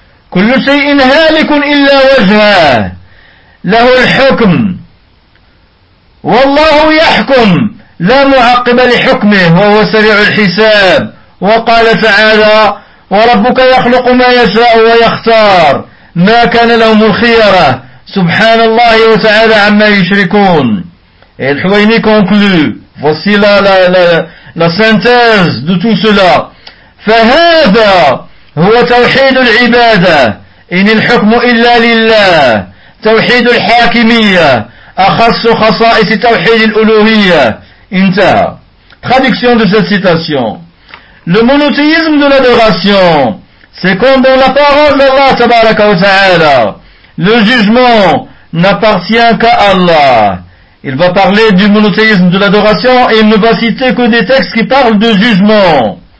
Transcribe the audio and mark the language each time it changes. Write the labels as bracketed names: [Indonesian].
[Arabic] كل شيء هالك إلا وجهه له الحكم والله يحكم لا معقب لحكمه وهو سريع الحساب. وقال تعالى وربك يخلق ما يشاء ويختار ما كان لهم الخيرة سبحان الله وتعالى عما يشركون. [French] Et le Huwaini conclut, voici la synthèse de tout cela. [Arabic] فهذا هو توحيد العبادة إن الحكم إلا لله توحيد الحاكمية أخص خصائص توحيد الألوهية. انتهى. [French] Traduction de cette citation. Le monothéisme de l'adoration, c'est comme dans la parole d'Allah tabaraka wa ta'ala. Le jugement n'appartient qu'à Allah. Il va parler du monothéisme de l'adoration et il ne va citer que des textes qui parlent de jugement.